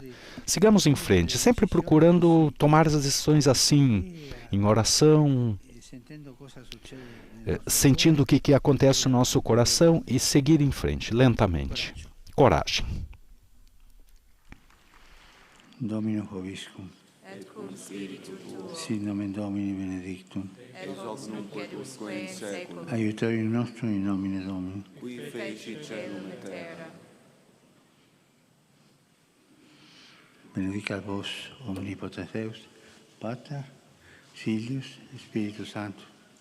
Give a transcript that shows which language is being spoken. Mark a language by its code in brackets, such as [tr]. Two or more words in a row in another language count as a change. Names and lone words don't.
[pt] Sigamos em frente, sempre procurando tomar as decisões assim, em oração, sentindo o que acontece no nosso coração e seguir em frente, lentamente. Coragem. [la] Dominus vobiscum. et cum spiritu tuo, Sit nomen Domini benedictum. et hoc nunc et usque in saeculum, Aiutorium nostrum in nomine Domini. Qui feci celum et terra. Benedicat vos omnipotens Deus, Pater, Filius, Spiritus Sanctus.